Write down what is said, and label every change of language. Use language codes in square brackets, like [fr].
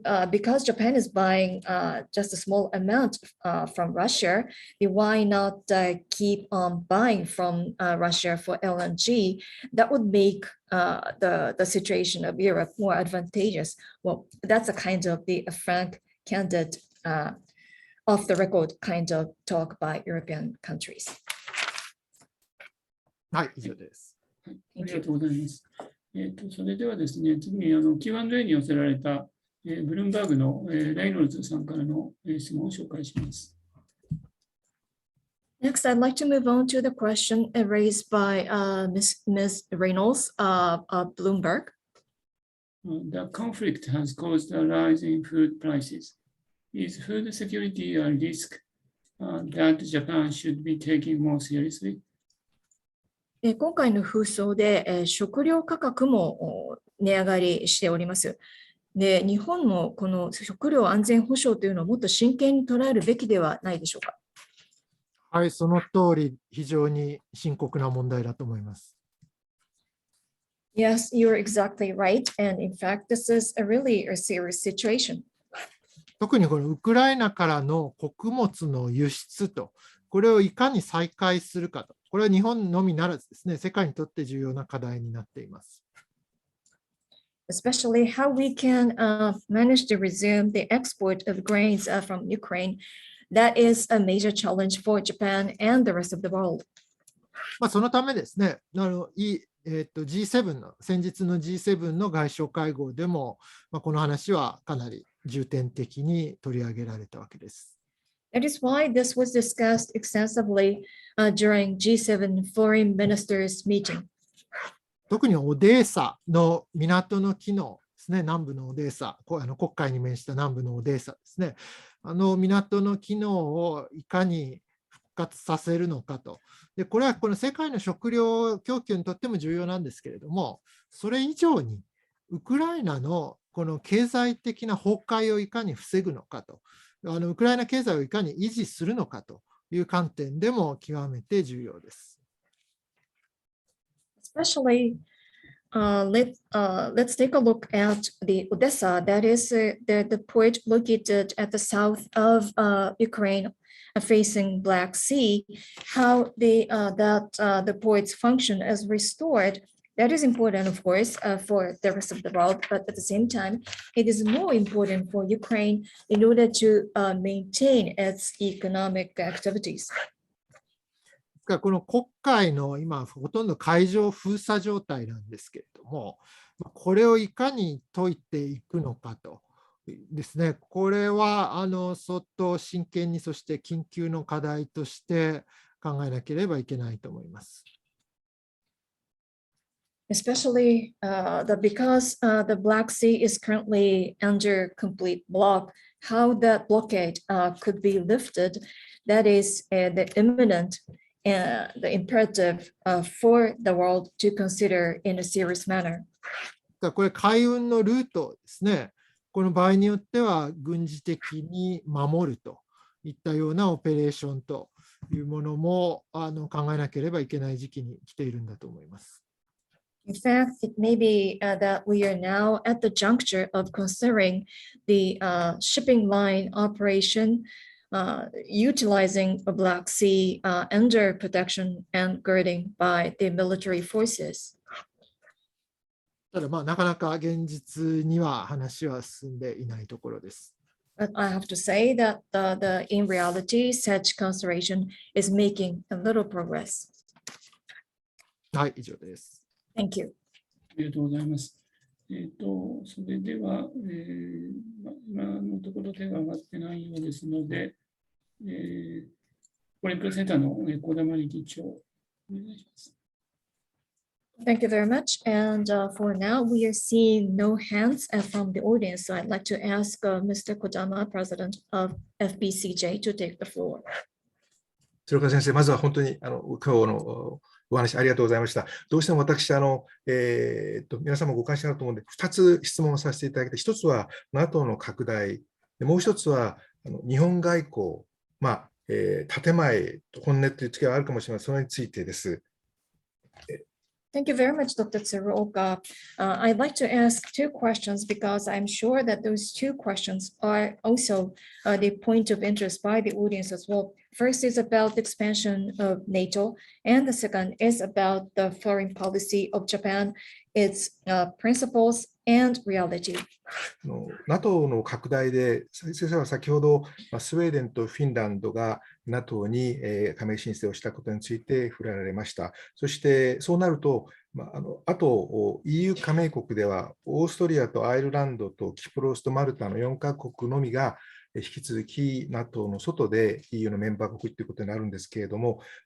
[en] because Japan is buying just a small amount from Russia, why not keep on buying from Russia for LNG? That would make the situation of Europe more advantageous. Well, that's a kind of the frank, candid, off the record kind of talk by European countries. [ja] はい、以上です。ありがとうございます。それではですね、次にQ&A に寄せられたブルームバーグのレイノルズさんからの質問を紹介します。 [en] Next, I'd like to move on to the question raised by Ms. Reynolds of Bloomberg. The conflict has caused a rise in food prices. Is food security a risk that Japan should be taking more seriously? [ja] 今回の紛争で食料価格も値上がりしております。で、日本もこの食料安全保障というのをもっと真剣に捉えるべきではないでしょうか。はい、その通り、非常に深刻な問題だと思います。 [en] Yes, you're exactly right. And in fact, this is really a serious situation. [ja] 特にこのウクライナからの穀物の輸出と、これをいかに再開するかと、これは日本のみならずですね、世界にとって重要な課題になっています。 [en] Especially how we can manage to resume the export of grains from Ukraine. That is a major challenge for Japan and the rest of the world. [ja] そのためですね、G7 の、先日の G7 の外相会合でも、この話はかなり重点的に取り上げられたわけです。 [en] That is why this was discussed extensively during G7 foreign ministers meeting. [ja] 特にオデーサの港の機能ですね、南部のオデーサ、黒海に面した南部のオデーサですね、港の機能をいかに復活させるのかと。で、これはこの世界の食料供給にとっても重要なんですけれども、それ以上にウクライナのこの経済的な崩壊をいかに防ぐのかと、ウクライナ経済をいかに維持するのかという観点でも極めて重要です。 [en] Especially let's take a look at the Odessa, that is the port located at the south of Ukraine, facing Black Sea. How the port's function is restored. That is important, of course, for the rest of the world, but at the same time, it is more important for Ukraine in order to maintain its economic activities. [ja] この黒海の今、ほとんど海上封鎖状態なんですけれども、これをいかに解いていくのかとですね、これは相当真剣に、そして緊急の課題として考えなければいけないと思います。 [en] Especially because the Black Sea is currently under complete block, how that blockade could be lifted, that is the imminent the imperative for the world to consider in a serious manner. [ja] これ海運のルートですね。この場合によっては軍事的に守るといったようなオペレーションというものも考えなければいけない時期に来ているんだと思います。 [en] In fact, it may be that we are now at the juncture of considering the shipping line operation utilizing a Black Sea under protection and girding by the military forces. [ja] ただなかなか現実には話は進んでいないところです。 [en] But I have to say that in reality, such consideration is making a little progress. はい、以上です。 Thank you. [ja] ありがとうございます。それでは、今のところ手が挙がってないようですので、プレスセンターの小田真理議長、お願いします。 [en] Thank you very much. And for now, we are seeing no hands from the audience. So I'd like to ask Mr. Kodama, President of FPCJ, to take the floor. [ja] 鶴岡先生、まずは本当に今日のお話ありがとうございました。どうしても私、皆さんもご関心あると思うので、2つ質問をさせていただきたい。 1つは NATO の拡大、もう1つは日本外交、建前と本音という違いはあるかもしれません。それについてです。 [en] Thank you very much, Dr. TSURUOKA. I'd like to ask two questions because I'm sure that those two questions are also the point of interest by the audience as well. First is about the expansion of NATO, and the second is about the foreign policy of Japan, its principles and reality. [ja] NATO の拡大で、先生は先ほどスウェーデンとフィンランドが NATO に加盟申請をしたことについて触れられました。そしてそうなると、あと EU 加盟国ではオーストリアとアイルランドとキプロスとマルタの4カ国のみが引き続き NATO の外で EU のメンバー国ということになるんですけれども、